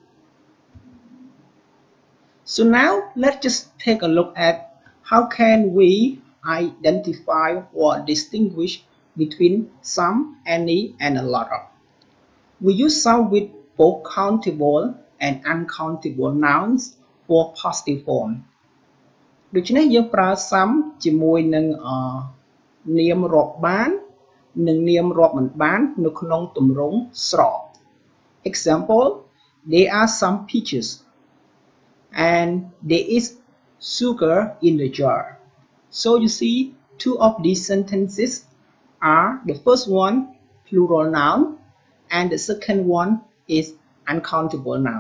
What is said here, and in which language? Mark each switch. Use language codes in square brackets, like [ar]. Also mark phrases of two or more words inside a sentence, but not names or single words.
[en] So now let's just take a look at how can we identify or distinguish between some, any, and a lot of. We use some with both countable and uncountable nouns for positive form [km] ដូច្នេះយើងប្រើ some ជាមួយនឹងនាមរាប់បាននិងនាមរាប់មិនបាននៅក្នុងទម្រង់ស្រប [en] Example, there are some peaches and there is sugar in the jar. So you see, two of these sentences are the first one plural noun and the second one is uncountable noun.